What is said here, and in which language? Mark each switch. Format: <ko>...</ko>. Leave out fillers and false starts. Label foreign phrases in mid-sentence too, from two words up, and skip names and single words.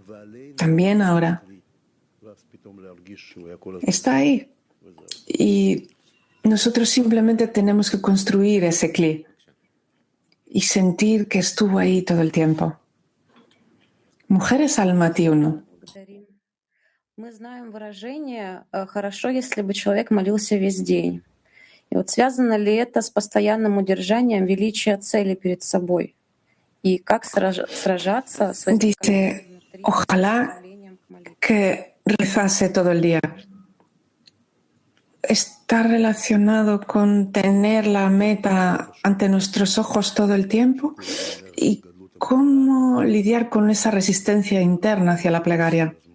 <es>También ahora está ahí. Y nosotros simplemente tenemos que construir ese cli y sentir que estuvo ahí todo el tiempo. Mujeres Almaty 1.</es> <ru>Мы знаем выражение «хорошо, если бы человек молился весь день». И вот связано ли это с постоянным удержанием величия цели перед собой? И как сражаться с этим</ru> <es>Ojalá que rezase todo el día. ¿Está relacionado con tener la meta ante nuestros ojos todo el tiempo? ¿Y cómo lidiar con esa resistencia interna hacia la plegaria?</es>